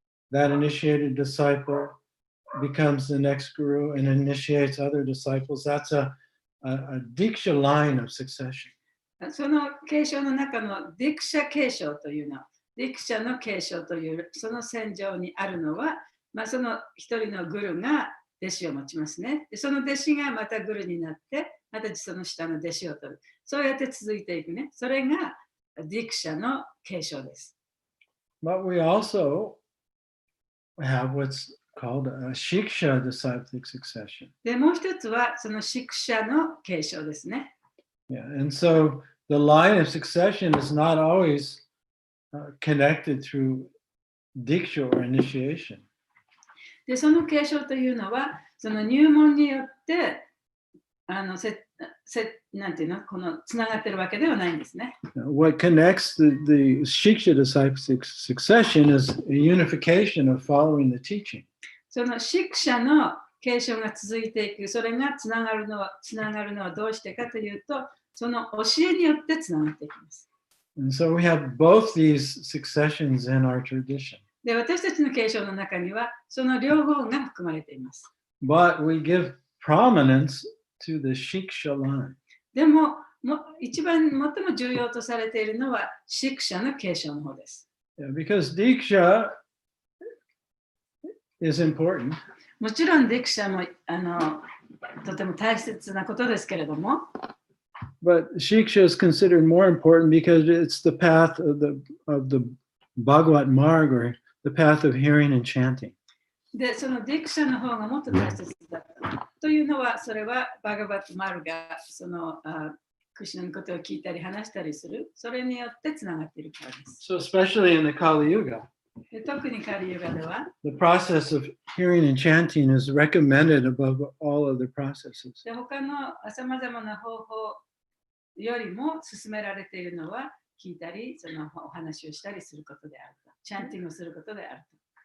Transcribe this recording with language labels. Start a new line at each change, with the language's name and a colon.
English: That initiated disciple becomes the next guru and initiates other disciples. That's a Diksha line of succession.
Japanese: その継承の中のディクシャ継承というの、ディクシャの継承というその線上にあるのは、その一人のグルが弟子を持ちますね。で、その弟子がまたグルになって、またその下の弟子を取る。そうやって続いていくね。それがディクシャの継承です。
English: But we also have what's called a Shiksha disciplic succession.
Japanese: で、もう一つはそのシクシャの継承ですね。
English: Yeah, and so the line of succession is not always connected through Diksha or initiation.
Japanese: で、その継承というのは、その入門によって、なんていうの、このつながってるわけではないんですね。
English: What connects the Shiksha disciplic succession is a unification of following the teaching.
Japanese: そのシクシャの継承が続いていく、それがつながるのはどうしてかというと、その教えによってつながっていきます。
English: And so we have both these successions in our tradition.
Japanese: で、私たちの継承の中には、その両方が含まれています。
English: But we give prominence to the Shiksha line.
Japanese: でも、一番最も重要とされているのは、シクシャの継承の方です。
English: Yeah, because Diksha is important.
Japanese: もちろん、ディクシャもとても大切なことですけれども、
English: But Shiksha is considered more important because it's the path of the Bhagavat Marg, or the path of hearing and chanting.
Japanese: で、そのディクシャの方がもっと大切だったというのは、それはバガバットマルがそのクリシュナのことを聞いたり話したりする、それによってつながっているからです。
English: So especially in the Kali Yuga,
Japanese: で、特にカリユガでは、
English: the process of hearing and chanting is recommended above all other processes.
Japanese: で他のさまざまな方法よりも勧められているのは、聞いたり、そのお話をしたりすることであると。チャンティングをすることであると。